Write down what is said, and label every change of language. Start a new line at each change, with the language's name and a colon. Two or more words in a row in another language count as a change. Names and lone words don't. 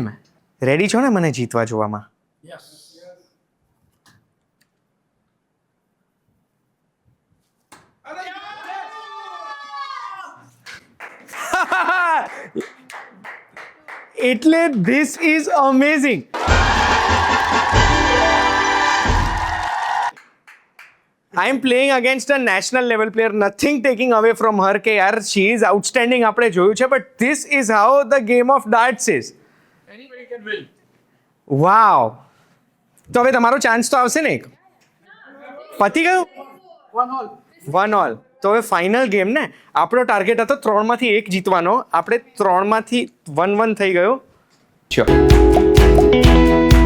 Gujarati: રેડી છો ને મને જીતવા જોવામાં?
English: Yes. એટલે this is amazing. I am playing against a national level player. Nothing taking away from her
Gujarati: કે યાર
English: she is outstanding,
Gujarati: આપણે જોયું છે,
English: but this is how the game of darts is. Anybody can win.
Gujarati: Wow. તો હવે તમારો ચાન્સ તો આવશે ને એક. પતી ગયું?
English: 1 all. 1 all.
Gujarati: તો હવે ફાઇનલ ગેમ ને. આપણો ટાર્ગેટ હતો 3માંથી 1 જીતવાનો. આપણે 3માંથી 1-1 થઈ ગયો.
English: Sure.